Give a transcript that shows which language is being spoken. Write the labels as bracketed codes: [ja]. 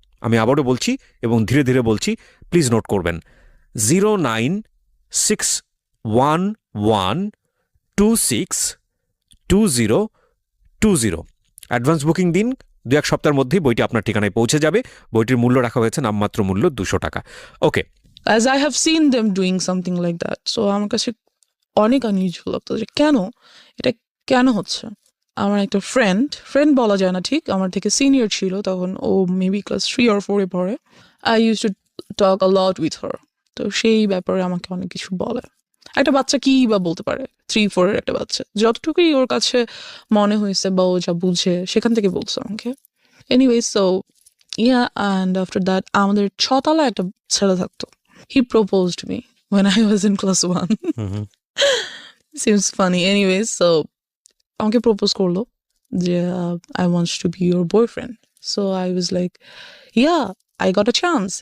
[bn] আমি আবারও বলছি এবং ধীরে ধীরে বলছি, প্লিজ নোট করবেন, 09611262020। অ্যাডভান্স বুকিং দিন, 2-1 সপ্তাহের মধ্যেই বইটি আপনার ঠিকানায় পৌঁছে যাবে। বইটির মূল্য রাখা হয়েছে নামমাত্র মূল্য 200 টাকা। ওকে। [en] As I have seen them doing something like that, so [bn] আমার কাছে অনেক আনইউজুয়াল লাগতো যে এটা কেন হচ্ছে। আমার একটা ফ্রেন্ড বলা যায় না ঠিক, আমার থেকে সিনিয়র ছিল তখন, ও মেবি ক্লাস 3 or 4-এ পড়ে। [en] I use to talk a lot with her. [bn] তো সেই ব্যাপারে আমাকে অনেক কিছু বলে। একটা বাচ্চা কি বা বলতে পারে, 3-4-এর একটা বাচ্চা, যতটুকুই ওর কাছে মনে হয়েছে বা ও যা বুঝে সেখান থেকে বলছে আমাকে। [en] anyway, so and after that [bn] আমাদের 6 তলায় একটা ছেলে থাকতো। [en] He proposed me when I was in class 1. seems funny. Anyways, so [bn] আমাকে প্রপোজ করলো যে [en] I want to be your boyfriend. So I was like, yeah, I got a chance.